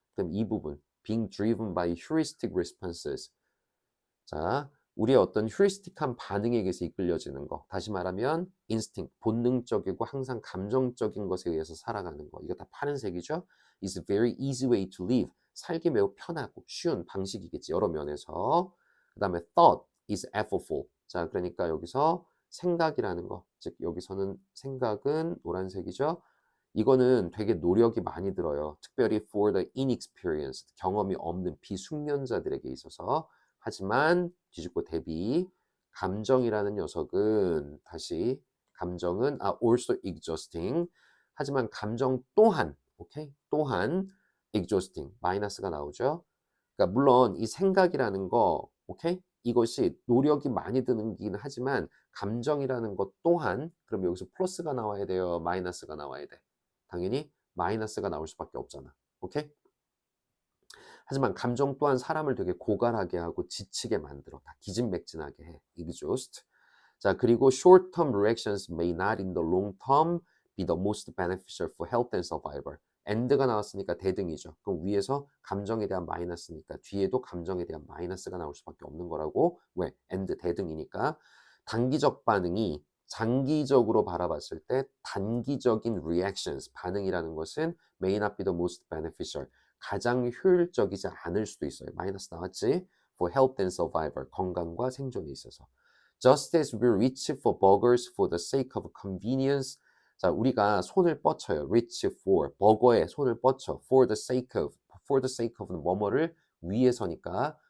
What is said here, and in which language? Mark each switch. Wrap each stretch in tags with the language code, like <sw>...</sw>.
<ko>그럼 이 부분</ko> <en>being driven by heuristic responses.</en> <ko>자, 우리의 휴리스틱한 반응에 의해서 이끌려지는 거. 다시 말하면 instinct, 본능적이고 항상 감정적인 것에 의해서 살아가는 거. 이거 다 파란색이죠?</ko> <en>is a very easy way to live.</en> <ko>살기 매우 편하고 쉬운 방식이겠지, 여러 면에서. 그 다음에</ko> <en>thought is effortful.</en> <ko>자, 그러니까 여기서 생각이라는 거, 즉 여기서는 생각은 노란색이죠. 이거는 되게 노력이 많이 들어요. 특별히</ko> <en>for the inexperienced,</en> <ko>경험이 없는 비숙련자들에게 있어서. 하지만 뒤집고 대비, 감정이라는 녀석은 감정은</ko> <en>also exhausting.</en> <ko>하지만 감정 또한, 오케이? 또한 exhausting, 마이너스가 나오죠. 그러니까 물론 이 생각이라는 거, 오케이? 이것이 노력이 많이 드는긴 하지만 감정이라는 것 또한 그럼 여기서 플러스가 나와야 돼요? 마이너스가 나와야 돼? 당연히 마이너스가 나올 수밖에 없잖아. 오케이? 하지만 감정 또한 사람을 되게 고갈하게 하고 지치게 만들어. 다 기진맥진하게 해. exhaust. 자, 그리고</ko> <en>short-term reactions may not in the long term be the most beneficial for health and survival.</en> <ko>and가 나왔으니까 대등이죠. 그럼 위에서 감정에 대한 마이너스니까 뒤에도 감정에 대한 마이너스가 나올 수밖에 없는 거라고. 왜? and 대등이니까. 단기적 반응이 장기적으로 바라봤을 때 단기적인 reactions, 반응이라는 것은</ko> <en>may not be the most beneficial.</en> <ko>가장 효율적이지 않을 수도 있어요. 마이너스 나왔지?</ko> <en>For health and survival.</en> <ko>건강과 생존에 있어서.</ko> <en>Just as we reach for burgers for the sake of convenience.</en> <ko>자, 우리가 손을 뻗쳐요. reach for, 버거에 손을 뻗쳐.</ko> <en>for the sake of</en> <ko>뭐뭐를 위해서니까.</ko>